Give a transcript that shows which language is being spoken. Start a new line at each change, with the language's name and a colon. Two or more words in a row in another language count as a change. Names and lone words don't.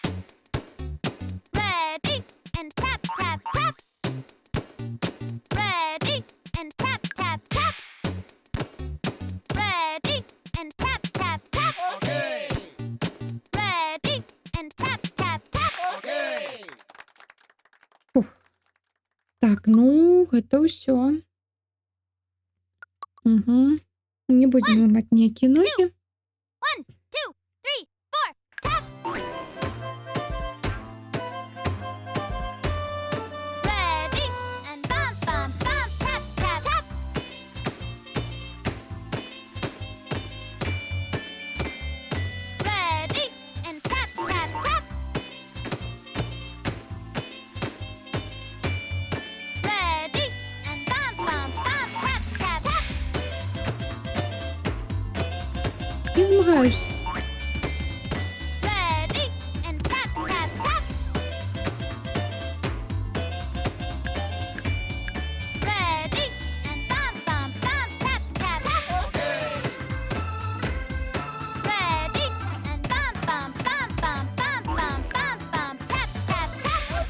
English: Ready and tap tap tap. Ready and tap tap tap. Ready and tap tap tap. Okay. Ready and tap tap tap. Okay.
Belarusian: Так, ну, гэта ўсё. Угу. Не будзем ламаць ніякія ногі.
English: 1, 2, 3, 4, tap. Ready and bump bump bump tap tap tap. Ready and tap tap tap. Ready and bump bump bump tap tap tap.
Belarusian: Я змагаюсь.
English: Ready and tap tap tap. Ready and bump bump bump tap tap tap. Ready and bump bump bump bump bump bump bump bump tap tap tap.